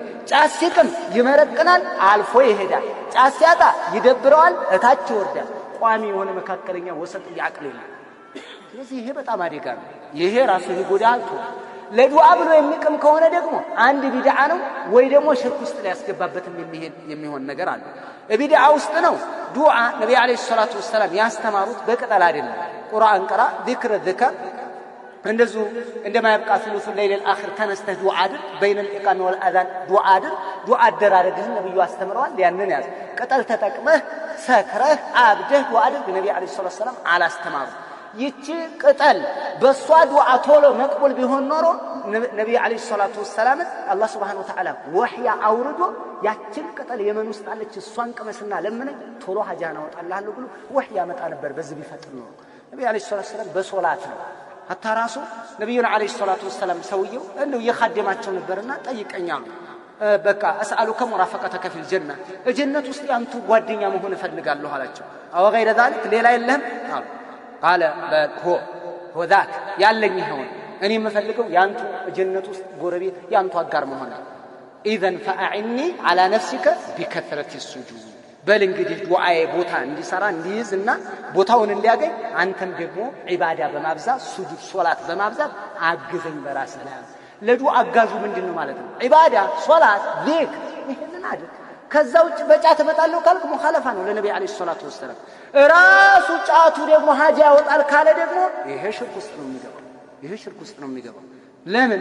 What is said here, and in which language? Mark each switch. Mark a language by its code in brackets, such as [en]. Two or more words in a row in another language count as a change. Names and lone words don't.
[am] ጫት ሲቅም ይመረቅናል፣ አልፎ ይሄዳል። ጫት ሲያጣ ይደብረዋል፣ እታች ይወርዳል። ቋሚ የሆነ መካከለኛ ወሰጥ ያቅል የለም። ስለዚህ ይሄ በጣም አደጋ ነው። ይሄ ራሱ ይጎዳል። ለዱዓ ብሎ የሚቅም ከሆነ ደግሞ አንድ ቢድዓ ነው ወይ ደግሞ ሽርክ ውስጥ ሊያስገባበትም የሚሆን ነገር አለ። ቢድዓ ውስጥ ነው። ዱዓ ነብዩ አለይሂ ሰላቱ ወሰለም ያስተማሩት በቅጠል አይደለም። ቁርአን ቀራ፣ ዚክር ዝከር፣ እንደዚሁ እንደማ ይብቃ [ar] ثلث الليل الاخر [am] ተነስተህ ዱዓ አድር፣ በይነ [ar] الإقامة والأذان [am] ዱዓ አድር። ዱዓ አደራረግህን ነብዩ አስተምረዋል። ያንን ያዝ። ቅጠል ተጠቅመህ ሰክረህ አብደህ ዱዓ አድር ነብዩ አለይሂ ሰላቱ ወሰለም አላስተማሩ። ይቺ ቅጠል በሷ ዱዓ ቶሎ መቅቡል ቢሆን ኖሮ ነብዩ አለይሂ ሰላቱ ወሰለም አላህ [ar] سبحانه وتعالى [am] ወህያ አውርዶ ያችን ቅጠል የመን ውስጥ አለች እሷን ቅመስና ለምን ቶሎ ሀጃና ወጣልሃለሁ ብሎ ወህያ ያመጣ ነበር። በዚህ ቢፈጥር ነው ነብዩ አለይሂ ሰላቱ ወሰለም በሶላት ነው ሐታ ራሱ ነብዩና አለይሂ ሰላቱ ወሰለም ሰውየው እንደው የኻደማቸው ነበርና ጠይቀኛሉ። በቃ [ar] اسالك مرافقتك في الجنه፣ [am] ጀነት ውስጥ ያንቱ ጓደኛ መሆን እፈልጋለሁ አላቸው። አው [ar] غير ذلك [am] ሌላ የለህም አሉ። قال [ar] هو ذاك [am] ያለኝ ይሁን እኔ የምፈልገው ያንቱ ጀነት ውስጥ ጎረቤት ያንቱ አጋር መሆን ነው። [ar] اذا فاعني على نفسك بكثرة السجود፣ [am] በል እንግዲህ ዱዓዬ ቦታ እንዲሰራ እንዲይዝና ቦታውን እንዲያገኝ አንተም ደግሞ ዒባዳ በማብዛት ሱጁድ ሶላት በማብዛት አግዘኝ በራስህ ላይ። ለዱዓ አጋዙ ምንድነው ማለት ነው? ዒባዳ፣ ሶላት፣ ዚክር፣ ይሄንን አድርግ። ከዛ ውጭ በጫት እመጣለሁ ካልክ ሙኻለፋ ነው ለነብዩ አለይሂ ሰላቱ ወሰለም። ራሱ ጫቱ ደግሞ ሀጃ ያወጣል ካለ ደግሞ ይሄ ሽርክ ውስጥ ነው የሚገባው። ይሄ ሽርክ ውስጥ ነው የሚገባው። ለምን?